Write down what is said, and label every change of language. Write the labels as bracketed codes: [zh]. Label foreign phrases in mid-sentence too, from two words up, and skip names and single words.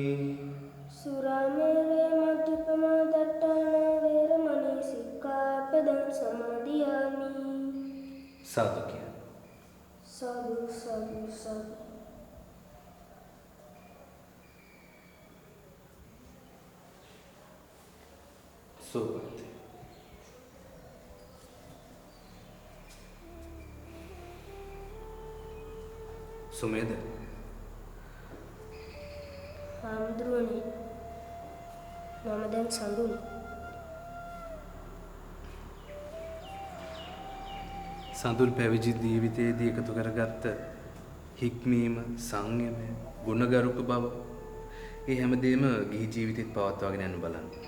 [pi] සුරාමේරේ මජ්ජපමා දට්ඨානා වේරමණී සික්ඛාපදං සමාදියාමි [si] සාදු කිය. [pi] සාදු සාදු සාදු [si] සෝපත් සුමේද හාමුදුරුවනේ මම දැන් සඳුන් සඳුල් පැවිදි ජීවිතයේදී එකතු කරගත්ත හික්මීම, සංයමය, ගුණගරුක බව ඒ හැමදේම ගිහි ජීවිතෙත් පවත්වාගෙන යන්න බලන්න.